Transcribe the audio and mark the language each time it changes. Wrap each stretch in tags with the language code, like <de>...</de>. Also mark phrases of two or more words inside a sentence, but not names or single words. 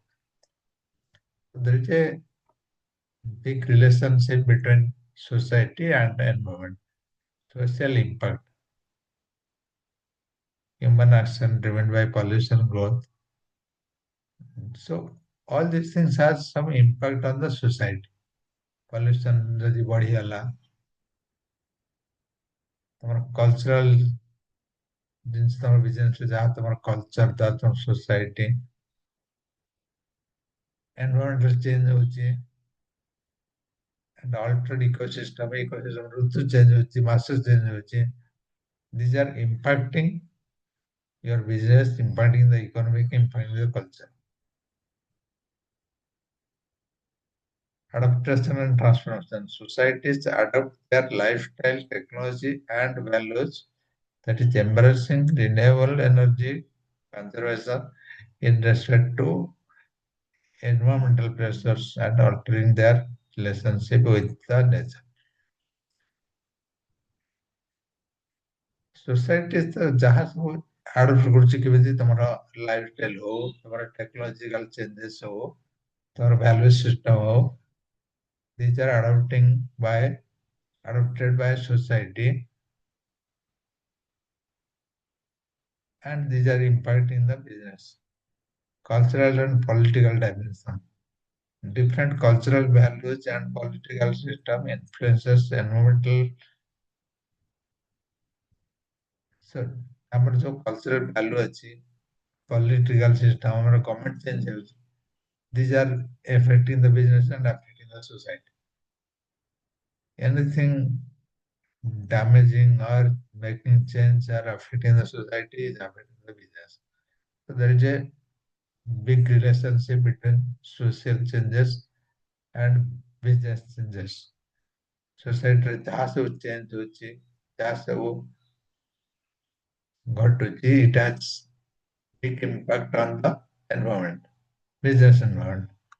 <en>So there is a big relationship between society and environment. Social impact. Human action driven by pollution growth. So all these things has some impact on the society.</en> <or>Pollution ଯଦି ବଢିଗଲା, ତମର cultural ଜିନିଷ ତମର business ରେ ଯାହା ତମର culture ତା ତମ</or> <en>society, environmental change</en> <or>ହଉଛି,</or> <en>and altered ecosystem</en> <or>ଋତୁ change ହଉଛି, ମାସ change ହଉଛି.</or> <en>These are impacting your business, impacting the economic, impacting the culture. Adaptation and transformation. Societies adopt their lifestyle, technology, and values that is embracing renewable energy conservation in respect to environmental pressures and altering their relationship with the nature. Societies</en> <or>ଯାହା ସବୁ</or> <en>adopt</en> <or>କରୁଛି କେମିତି ତମର</or> <en>lifestyle</en> <or>ହଉ, ତମର</or> <en>technological changes</en> <or>ହଉ, ତମର</or> <en>value system ହଉ, these are adopted by society, and these are impacting the business. Cultural and political dimension. Different cultural values and political system influences environmental.</en> <or>So ଆମର ଯୋଉ</or> <en>cultural value</en> <or>ଅଛି,</or> <en>political system,</en> <or>ଆମର</or> <en>government change</en> <or>ହେଉଛି.</or> <en>These are affecting the business and affecting the society. Anything damaging or making change or affecting the society is affecting the business. So there is a big relationship between social changes and business changes.</en> <or>Society ଯାହା ସବୁ change ହଉଛି, ଯାହା ସବୁ ଘଟୁଛି,</or> <en>it has big impact on the environment, business environment.</en>